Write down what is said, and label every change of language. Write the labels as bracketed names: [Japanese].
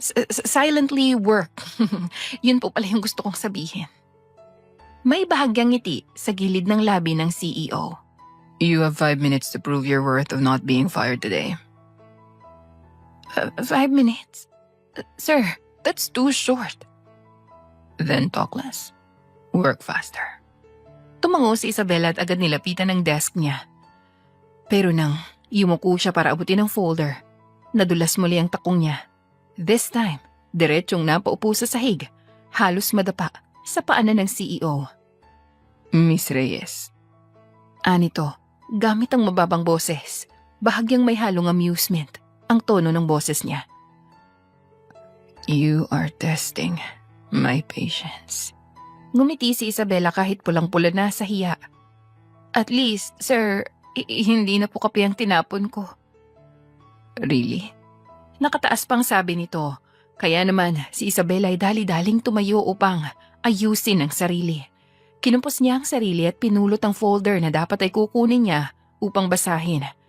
[English] Silently work. [Filipino] Yun po pala yung gusto kong sabihin. May bahagyang ngiti sa gilid ng labi ng CEO. [English] You have 5 minutes to prove your worth of not being fired today. 5 minutes? Sir, that's too short. Then talk less. Work faster. [Filipino] Tumango si Isabela at agad nilapitan ng desk niya. Pero nang yumuko siya para abutin ang folder, nadulas muli ang takong niya. This time, diretsyong napaupo sa sahig, halos madapa sa paanan ng CEO. [English] Miss Reyes. [Filipino] Anito, gamit ang mababang boses, bahagyang may halong amusement ang tono ng boses niya. [English] You are testing my patience. [Filipino] Ngumiti si Isabela kahit pulang-pula na sa hiya. [English] At least, sir, [Filipino] hindi na po kape ang tinapon ko. [English] Really? [Filipino] Nakataas pang sabi nito, kaya naman si Isabela ay dali-daling tumayo upang ayusin ang sarili. Kinumpos niya ang sarili at pinulot ang folder na dapat ay kukunin niya upang basahin.